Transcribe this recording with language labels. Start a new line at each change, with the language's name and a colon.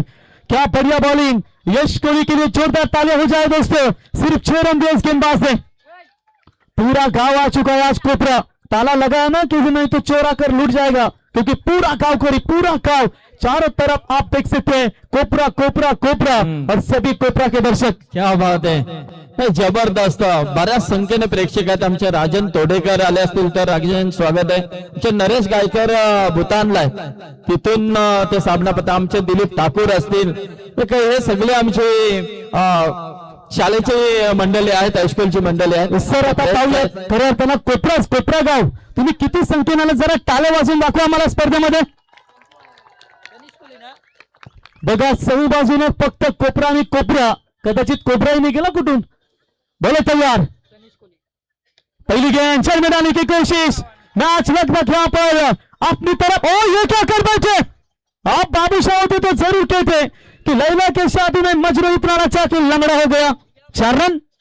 Hindi: क्या बढ़िया बॉलिंग, यश कोहली के लिए जोरदार तालियां हो जाए दोस्तों। सिर्फ 6 रन दिए इस गेंदबाज ने। पूरा गांव आ चुका है आज कोपरा, ताला लगाया ना कि नहीं तो चोरा कर लूट जाएगा, क्योंकि पूरा गांव करी, पूरा गांव चारों तरफ आप देख सकते हैं कोपरा कोपरा कोपरा और सभी कोपरा के दर्शक। क्या बात
Marathi: आहे, हे जबरदस्त, बऱ्याच संख्येने प्रेक्षक आहेत। आमचे राजन तोडेकर आले असतील तर राजन स्वागत आहे। आमचे नरेश गायकर भूतानला तिथून ते साबणापता, आमचे दिलीप ठाकूर असतील, हे सगळे आमचे शाळेचे मंडळी आहेत, हायस्कूलची मंडळी आहेत। सर आता पाहूयात खऱ्या अर्थानं कोपरा गाव, तुम्ही किती संख्येने आले, जरा टाळे वाजून दाखवा आम्हाला स्पर्धेमध्ये। बघा सगळी बाजूने फक्त कोपरा आणि कोपरा, कदाचित कोपराही नहीं गेला कुठून।
Hindi: बोले तैयार, पहली गेंद चल मैदान की कोशिश, मैच लगभग यहाँ पर अपनी तरफ। ओ ये क्या कर बैठे आप, बाबूशाह होते तो जरूर कहते कि लैला के शादी में मजनू इतना नचा कि लंगड़ा हो गया। 4 रन।